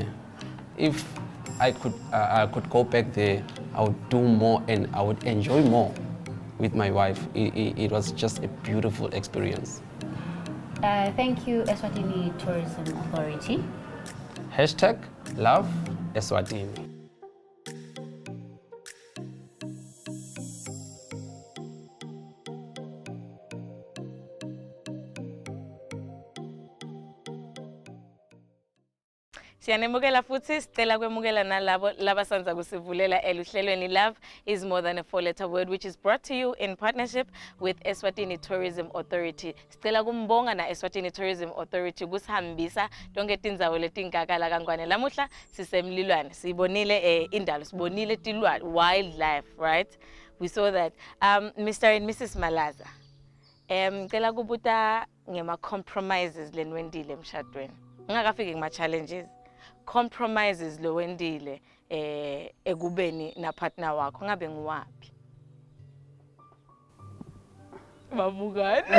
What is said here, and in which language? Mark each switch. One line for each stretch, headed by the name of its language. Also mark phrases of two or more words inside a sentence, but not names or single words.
English: If I could go back there, I would do more and I would enjoy more with my wife. It was just a beautiful experience. Thank you, Eswatini Tourism Authority. Hashtag love Eswatini.
Swati: Siyanemukela futhi sicela kwemukela nalabo labasanza kusivulela eluhlelweni
English: Love is More Than a Four-Letter Word, which is brought to you in partnership with Eswatini Tourism Authority.
Swati: Sicela kumbonga na Eswatini Tourism Authority kusihambisa tonke tindzawo letinkakala kangwane. Lamuhla sisemlilwane, sibonile indalo, sibonile tilwane,
English: wildlife, right? We saw that.
Swati: Mr. and Mrs Malazar, ngicela kubuta ngema compromises lenwendile emshadweni. Ngingakafiki ngama challenges. Compromises lo wendile ekubeni na partner wakho ngabe ngiwapi? Babukani?